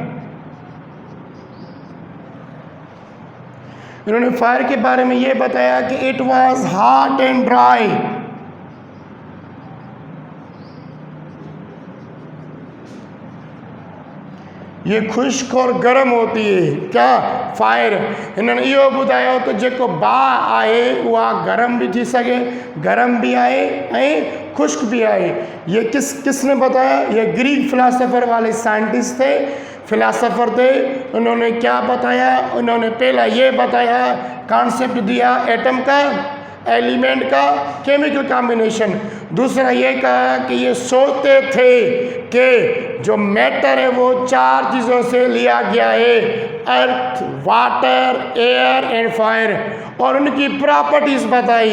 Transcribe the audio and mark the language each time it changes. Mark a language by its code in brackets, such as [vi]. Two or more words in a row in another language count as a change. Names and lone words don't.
[hi] इन्होंने फायर के बारे में ये बताया कि [en] it was hot and dry. [hi] ये खुश्क और गर्म होती है। क्या? फायर। [sd] इन्होंने इहो ॿुधायो त जेको बाहि आहे उहा गर्म भी थी सके, गर्म भी आहे ऐं खुश्क भी आहे। [hi] ये किसने बताया? ये ग्रीक फिलासफर वाले साइंटिस्ट थे फिलासफर थे, उन्होंने क्या बताया? उन्होंने पहला ये बताया, कॉन्सेप्ट दिया एटम का, एलिमेंट का, [en] chemical combination. [hi] दूसरा ये कहा कि ये सोचते थे कि जो मैटर है वो 4 चीज़ों से लिया गया है, [en] earth, water, air and fire, [hi] और उनकी प्रॉपर्टीज़ बताई।